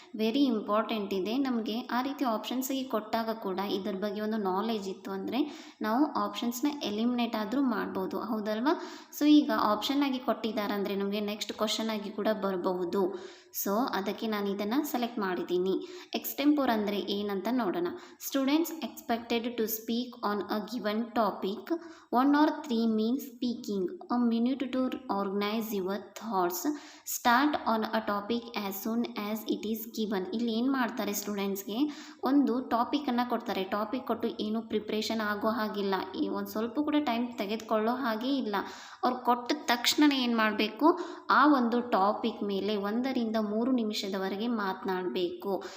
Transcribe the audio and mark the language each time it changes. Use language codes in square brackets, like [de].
[en] very important [kn] ಇದೆ. ನಮಗೆ ಆ ರೀತಿ ಆಪ್ಷನ್ಸ್ ಆಗಿ ಕೊಟ್ಟಾಗ ಕೂಡ ಇದರ ಬಗ್ಗೆ ಒಂದು ನಾಲೆಜ್ ಇತ್ತು ಅಂದರೆ ನಾವು ಆಪ್ಷನ್ಸ್ನ ಎಲಿಮಿನೇಟ್ ಆದರೂ ಮಾಡ್ಬೋದು, ಹೌದಲ್ವಾ? ಸೊ ಈಗ ಆಪ್ಷನ್ ಆಗಿ ಕೊಟ್ಟಿದ್ದಾರೆ ಅಂದರೆ ನಮಗೆ ನೆಕ್ಸ್ಟ್ ಕ್ವಶನ್ ಆಗಿ ಕೂಡ ಬರಬಹುದು. ಸೊ ಅದಕ್ಕೆ ನಾನು ಇದನ್ನು ಸೆಲೆಕ್ಟ್ ಮಾಡಿದ್ದೀನಿ. ಎಕ್ಸ್ಟೆಂಪೋರ್ ಅಂದರೆ ಏನಂತ ನೋಡೋಣ. [en] Students expected to speak on a given topic 1 or 3 means speaking a minute to organize your thoughts. Start on a topic as soon as it is given. [kn] ಇಲ್ಲಿ ಏನು ಮಾಡ್ತಾರೆ, ಸ್ಟೂಡೆಂಟ್ಸ್ಗೆ ಒಂದು ಟಾಪಿಕನ್ನು ಕೊಡ್ತಾರೆ. ಟಾಪಿಕ್ ಕೊಟ್ಟು ಏನು ಪ್ರಿಪ್ರೇಷನ್ ಆಗೋ ಹಾಗಿಲ್ಲ, ಒಂದು ಸ್ವಲ್ಪ ಕೂಡ ಟೈಮ್ ತೆಗೆದುಕೊಳ್ಳೋ ಹಾಗೆ ಇಲ್ಲ. ಅವ್ರು ಕೊಟ್ಟ ತಕ್ಷಣ ಏನು ಮಾಡಬೇಕು, ಆ ಒಂದು ಟಾಪಿಕ್ ಮೇಲೆ 1 ರಿಂದ 3 ನಿಮಿಷದವರೆಗೆ ಮಾತನಾಡಬೇಕು.